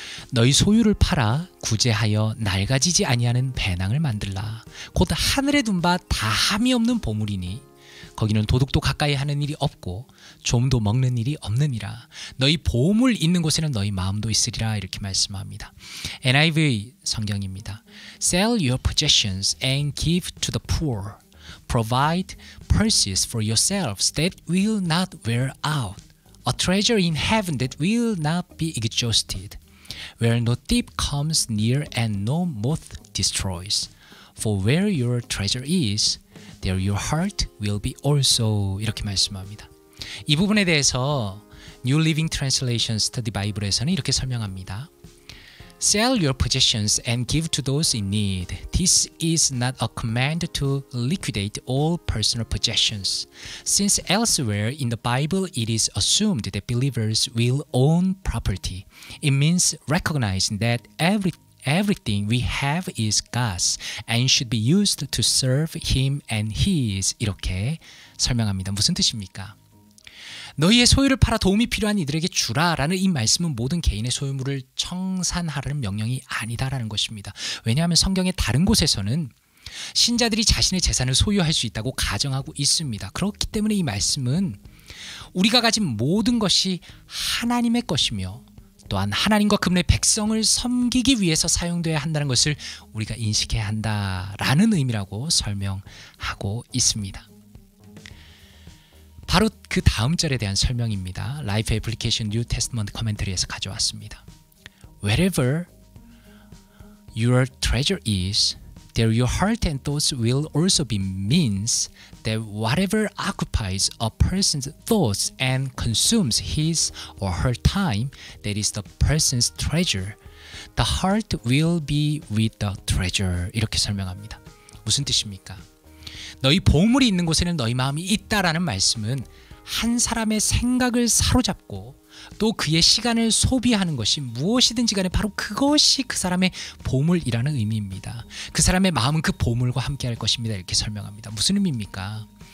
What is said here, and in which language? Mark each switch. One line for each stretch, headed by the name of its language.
Korean: 너희 소유를 팔아 구제하여 낡아지지 아니하는 배낭을 만들라. 곧 하늘에 둔 바 다함이 없는 보물이니 거기는 도둑도 가까이 하는 일이 없고 좀도 먹는 일이 없느니라. 너희 보물 있는 곳에는 너희 마음도 있으리라. 이렇게 말씀합니다. NIV 성경입니다.
English: Sell your possessions and give to the poor. Provide purses for yourselves that will not wear out. A treasure in heaven that will not be exhausted. Where no thief comes near and no moth destroys. For where your treasure is, there your heart will be also. 이렇게 말씀합니다.
Korean: 이 부분에 대해서 New Living Translation Study Bible에서는 이렇게 설명합니다.
English: Sell your possessions and give to those in need. This is not a command to liquidate all personal possessions, since elsewhere in the Bible it is assumed that believers will own property. It means recognizing that everything we have is God's and should be used to serve Him and His.
Korean: 이렇게 설명합니다. 무슨 뜻입니까? 너희의 소유를 팔아 도움이 필요한 이들에게 주라라는 이 말씀은 모든 개인의 소유물을 청산하라는 명령이 아니다라는 것입니다. 왜냐하면 성경의 다른 곳에서는 신자들이 자신의 재산을 소유할 수 있다고 가정하고 있습니다. 그렇기 때문에 이 말씀은 우리가 가진 모든 것이 하나님의 것이며 또한 하나님과 그분의 백성을 섬기기 위해서 사용되어야 한다는 것을 우리가 인식해야 한다라는 의미라고 설명하고 있습니다. 바로 그 다음 절에 대한 설명입니다. 라이프 애플리케이션 뉴 테스트먼트 커멘터리에서 가져왔습니다.
English: Wherever your treasure is, there your heart and thoughts will also be means that whatever occupies a person's thoughts and consumes his or her time, that is the person's treasure. The heart will be with the treasure.
Korean: 이렇게 설명합니다. 무슨 뜻입니까? 너희 보물이 있는 곳에는 너희 마음이 있다라는 말씀은 한 사람의 생각을 사로잡고 또 그의 시간을 소비하는 것이 무엇이든지 간에 바로 그것이 그 사람의 보물이라는 의미입니다. 그 사람의 마음은 그 보물과 함께 할 것입니다. 이렇게 설명합니다. 무슨 의미입니까?